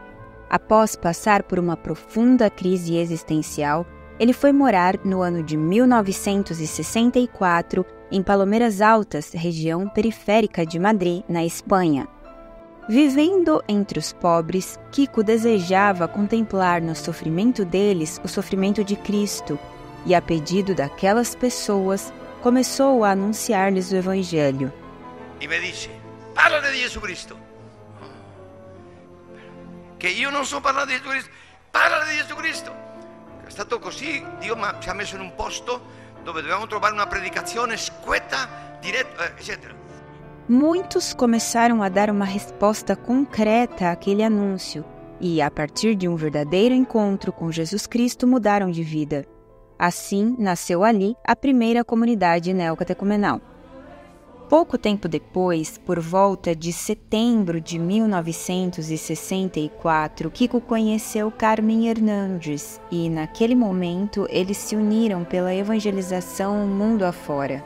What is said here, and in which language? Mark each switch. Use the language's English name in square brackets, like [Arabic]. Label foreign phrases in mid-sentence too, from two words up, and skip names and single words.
[Portuguese] Após passar por uma profunda crise existencial, ele foi morar no ano de 1964 em Palmeiras Altas, região periférica de Madrid, na Espanha. Vivendo entre os pobres, Kiko desejava contemplar no sofrimento deles o sofrimento de Cristo e, a pedido daquelas pessoas, começou a anunciar-lhes o Evangelho. [Italian] E me dice: parlane di Gesù Cristo. Che io non so parlare di Gesù Cristo, parlane di Gesù Cristo. È stato così, Dio ci ha messo in un posto dove dovevamo trovare una predicazione squetta, diretta, eccetera. [Portuguese] Muitos começaram a dar uma resposta concreta àquele anúncio e, a partir de um verdadeiro encontro com Jesus Cristo, mudaram de vida. Assim, nasceu ali a primeira comunidade neocatecumenal. Pouco tempo depois, por volta de setembro de 1964, Kiko conheceu Carmen Hernandes e, naquele momento, eles se uniram pela evangelização mundo afora.